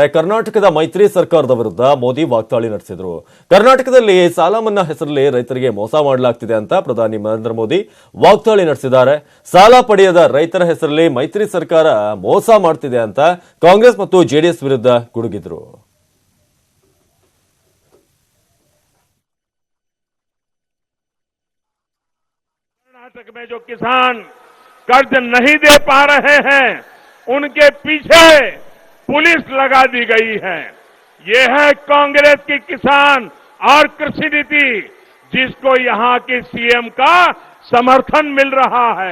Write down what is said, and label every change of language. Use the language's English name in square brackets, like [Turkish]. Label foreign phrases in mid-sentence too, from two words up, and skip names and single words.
[Kannada] ಕರ್ನಾಟಕದ ಮೈತ್ರಿ ಸರ್ಕಾರದ ವಿರುದ್ಧ ಮೋದಿ ವಾಗ್ದಾಳಿ ನಡೆಸಿದರು. ಕರ್ನಾಟಕದಲ್ಲಿ ಸಾಲ ಮನ್ನಾ ಹೆಸರಲ್ಲಿ ರೈತರಿಗೆ ಮೋಸ ಮಾಡಲಾಗ್ತಿದೆ ಅಂತ ಪ್ರಧಾನಿ ನರೇಂದ್ರ ಮೋದಿ ವಾಗ್ದಾಳಿ ನಡೆಸಿದ್ದಾರೆ. ಸಾಲ ಪಡೆಯದ ರೈತರ ಹೆಸರಲ್ಲಿ ಮೈತ್ರಿ ಸರ್ಕಾರ ಮೋಸ ಮಾಡ್ತಿದೆ ಅಂತ ಕಾಂಗ್ರೆಸ್ ಮತ್ತು ಜೆಡಿಎಸ್ ವಿರುದ್ಧ ಗುಡುಗಿದ್ರು. [Hindi] कर्नाटक में जो किसान कर्ज नहीं दे पा रहे हैं उनके पीछे पुलिस लगा दी गई है। ये है कांग्रेस की किसान और कृषि नीति जिसको यहां के सीएम का समर्थन मिल रहा है।